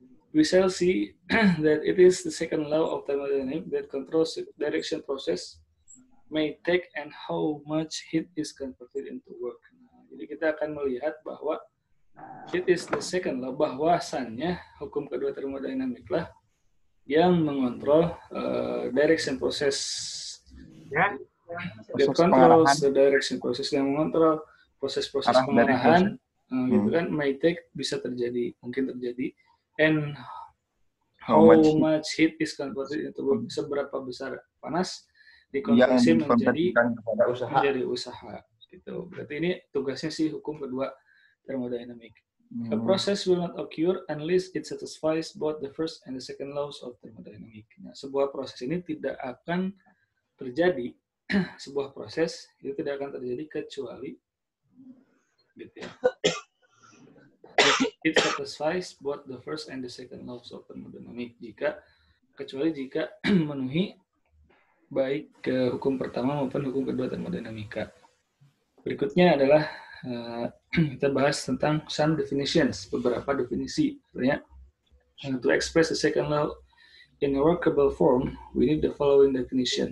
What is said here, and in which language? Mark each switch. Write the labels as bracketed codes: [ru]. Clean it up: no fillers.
[en] We shall see that it is the second law of thermodynamics that controls the direction process may take and how much heat is converted into work. [id] Nah, jadi kita akan melihat bahwa [en] it is the second law, [id] bahwasannya hukum kedua termodinamik lah yang mengontrol [en] direction process. That controls the direction process, [id] yang mengontrol proses-proses pengarahan, gitu kan, [en] may take, [id] mungkin terjadi, [en] and how much heat is converted into work, [id] seberapa besar panas dikonversi menjadi usaha. Gitu. Berarti ini tugasnya sih hukum kedua termodinamik. [en] A process will not occur unless it satisfies both the first and the second laws of thermodynamics. [id] Nah, sebuah proses ini tidak akan terjadi, sebuah proses itu tidak akan terjadi kecuali gitu ya. [en] It satisfies both the first and the second laws of thermodynamics. [id] Kecuali jika memenuhi baik ke hukum pertama maupun hukum kedua termodinamika. Berikutnya adalah kita bahas tentang [en] some definitions, [id] beberapa definisi. Artinya, [en] to express the second law in a workable form, we need the following definition.